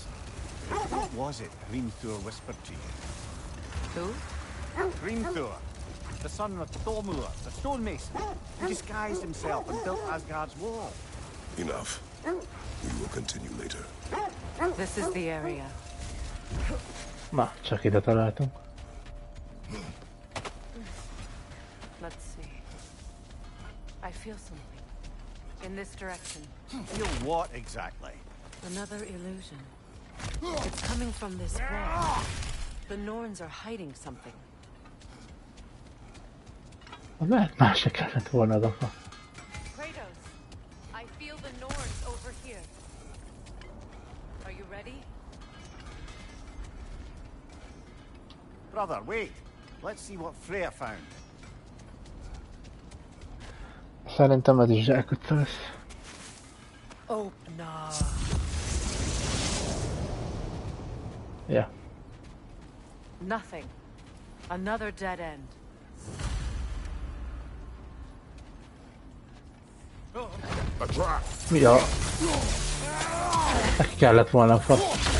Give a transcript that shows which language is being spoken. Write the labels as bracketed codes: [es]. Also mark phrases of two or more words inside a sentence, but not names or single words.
[en] What was it Hrimthur whispered to you? Who? Hrimthur, the son of Thormur, the stonemason, who disguised himself and built Asgard's wall. Enough. We will continue later. This is the area. [hu] Na, csak ide találtunk. [en] Let's see. I feel something. In this direction. Feel what exactly? Another illusion. It's coming from this wall. The Norns are hiding something. [hu] Lehet más se kellett volna azoknak. [en] Kratos, I feel the Norns over here. Are you ready? Brother, wait. Let's see what Freya found. [hu] Szerintem ez is zsákutca lesz. [en] Open up. Yeah. Nothing. Another dead end. A trap! [hu] Mi a... Neki kellett volna a fasz.